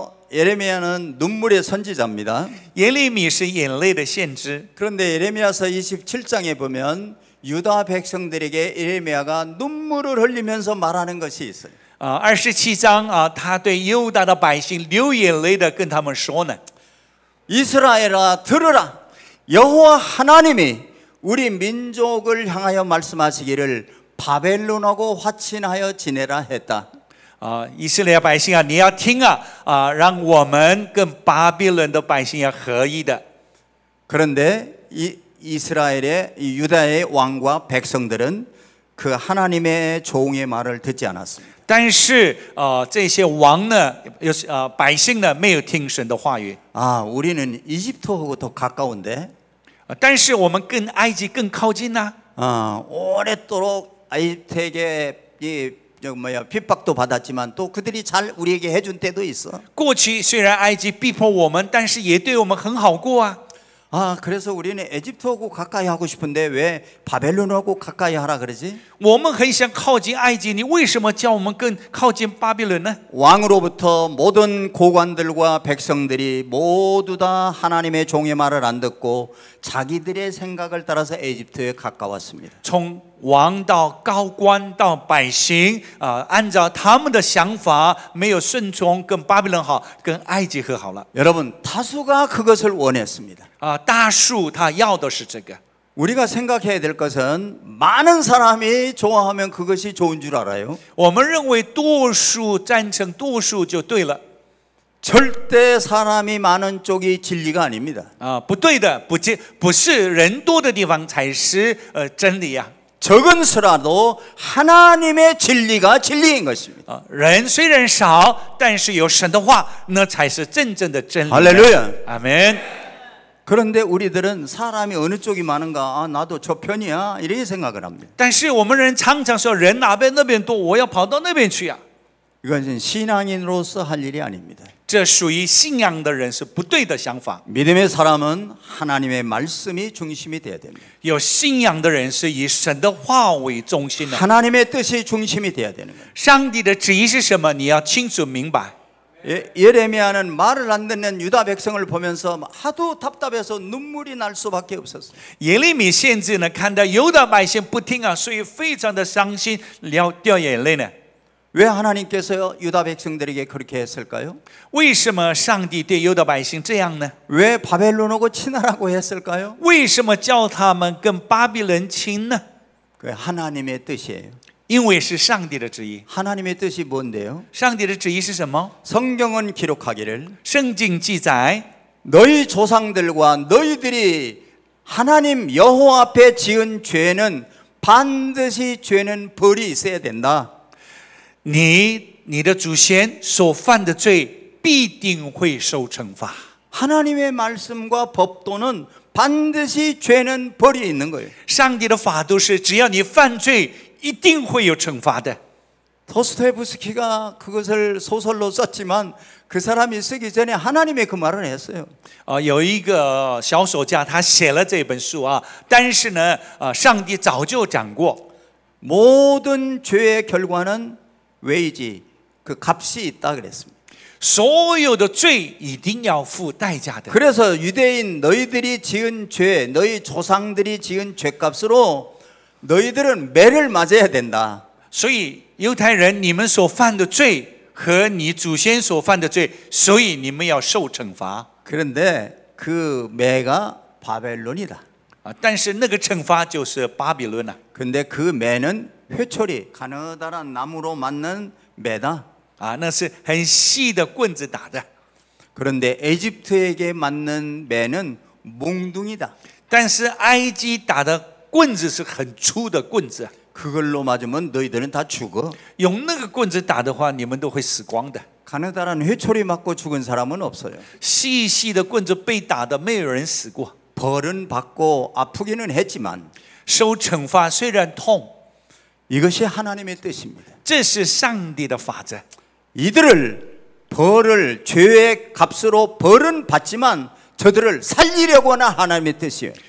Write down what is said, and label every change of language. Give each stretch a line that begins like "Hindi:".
Korean: 예레미야는 눈물의 선지자입니다.
Chinese: 耶利米是眼泪的先知。
Korean: 그런데 예레미야서 27장에 보면 유다 백성들에게 예레미야가 눈물을 흘리면서 말하는 것이 있어요.
Chinese: 27章他对犹大的百姓流眼泪的跟他们说呢。
Korean: 이스라엘아 들으라. 여호와 하나님이 우리 민족을 향하여 말씀하시기를 바벨론하고 화친하여 지내라 했다.
Chinese: 以色列百姓你要听让我们跟巴比伦的百姓要合一的。
Korean: 그런데 이스라엘의 유다의 왕과 백성들은 그 하나님의 종의 말을 듣지 않았습니다.
Chinese: 但是这些王呢，百姓呢没有听神的话语。
Korean: 우리는 이집트하고 더 가까운데.
Chinese: 但是我们跟埃及更靠近呢。
Korean: 오랫도록 이집트에게 핍박도 받았지만 또 그들이 잘 우리에게 해준 때도 있어.
Chinese: 过去虽然埃及逼迫我们，但是也对我们很好过啊。
Korean: 그래서 우리는 에집트하고 가까이 하고 싶은데 왜 바벨론하고 가까이 하라 그러지?
Chinese: 我们很想靠近埃及，你为什么叫我们更靠近巴比伦呢？
Korean: 왕으로부터 모든 고관들과 백성들이 모두 다 하나님의 종의 말을 안 듣고 자기들의 생각을 따라서 에집트에 가까웠습니다.
Chinese: 从王到高官到百姓按照他们的想法，没有顺从，跟巴比伦好，跟埃及和好了。
Korean: 여러분 다수가 그것을 원했습니다.
Chinese: 大数他要的是这个。
Korean: 우리가 생각해야 될 것은 많은 사람이 좋아하면 그것이 좋은 줄 알아요.
Chinese: 我们认为多数赞成多数就对了。
Korean: 절대 사람이 많은 쪽이 진리가 아닙니다.
Chinese: 不对的，不是人多的地方才是真理呀。
Korean: 적은 수라도 하나님의 진리가 진리인 것입니다.
Chinese: 人虽然少，但是有神的话，那才是真正的真理。
Korean: 할렐루야. 아멘. 그런데 우리들은 사람이 어느 쪽이 많은가, 나도 저 편이야 이렇게 생각을 합니다.
Chinese: 但是我们人常常说人哪边那边多，我要跑到那边去呀。
Korean: 이것은 신앙인으로서 할 일이 아닙니다.
Chinese: 这属于信仰的人是不对的想法。
Korean: 믿음의 사람은 하나님의 말씀이 중심이 돼야 됩니다.
Chinese: 有信仰的人是以神的话为中心的。
Korean: 하나님의 뜻이 중심이 돼야 되는 거예요.
Chinese: 上帝的旨意是什么？你要清楚明白。
Korean: 예레미야는 말을 안 듣는 유다 백성을 보면서 하도 답답해서 눈물이 날 수밖에 없었어요.
Chinese: 耶利米先知呢，看到犹大百姓不听所以非常的伤心，掉眼泪呢。
Korean: 왜 하나님께서 유다 백성들에게 그렇게 했을까요?
Chinese: 为什么上帝对犹大百姓这样呢？
Korean: 왜 바벨론하고 친하라고 했을까요?
Chinese: 为什么叫他们跟巴比伦亲呢？
Korean: 그 하나님의 뜻이에요.
Chinese: 因为是上帝的旨意。
Korean: 하나님의 뜻이 뭔데요?
Chinese: 上帝的旨意是什么？
Korean: 성경은 기록하기를
Chinese: 圣经记载，
Korean: 너희 조상들과 너희들이 하나님 여호와 앞에 지은 죄는 반드시 죄는 벌이 있어야 된다.
Chinese: 你的祖先所犯的罪必定会受惩罚。
Korean: 하나님의 말씀과 법도는 반드시 죄는 벌이 있는 거예요.
Chinese: 上帝的法度是，只要你犯罪，一定会有惩罚的。
Korean: 도스토옙스키가 그것을 소설로 썼지만 그 사람이 쓰기 전에 하나님의 그 말을 했어요.
Chinese: 有一个小说家，他写了这本书但是呢，上帝早就讲过，
Korean: 모든 죄의 결과는 웨이지, 그 값이 있다 그랬습니다.
Chinese: 所有的罪一定要付代价的。
Korean: 그래서 유대인 너희들이 지은 죄, 너희 조상들이 지은 죄값으로 너희들은 매를 맞아야 된다.
Chinese: 所以犹太人，你们所犯的罪和你祖先所犯的罪，所以你们要受惩罚。
Korean: 그런데 그 매가 바벨론이다.
Chinese: 但是那个惩罚就是巴比伦啊。
Korean: 근데 그 매는 회초리, 가느다란 나무로 맞는 매다.
Chinese: 那是很细的棍子打的。
Korean: 그런데 에집트에게 맞는 매는 몽둥이다.
Chinese: 但是埃及打的棍子是很粗的棍子，
Korean: 그걸로 맞으면 너희들은 다 죽어.
Chinese: 用那个棍子打的话，你们都会死光的。
Korean: 가느다란 회초리 맞고 죽은 사람은 없어요.
Chinese: 细细的棍子被打的，没有人死过。
Korean: 벌은 받고 아프기는 했지만
Chinese: 受惩罚虽然痛，
Korean: 이것이 하나님의 뜻입니다.
Chinese: 这是上帝的法则。
Korean: 이들을 벌을 죄의 값으로 벌은 받지만 저들을 살리려고 하는 하나님의 뜻이에요.